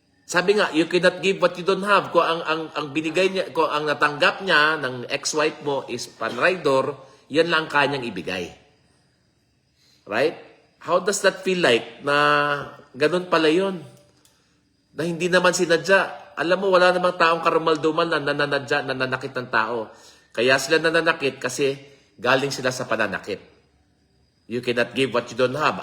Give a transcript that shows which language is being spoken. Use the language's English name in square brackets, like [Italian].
[English] Sabi nga, you cannot give what you don't have. [Filipino] Kung ang binigay niya, kung ang natanggap niya ng ex-wife mo is panraydor, yan lang kanyang ibigay. [English] Right? How does that feel like [Filipino] na ganun pala yun? Na hindi naman sinadya. Alam mo, wala namang taong karumal-dumal na nananadya, nananakit ng tao. Kaya sila nananakit kasi galing sila sa pananakit. [English] You cannot give what you don't have.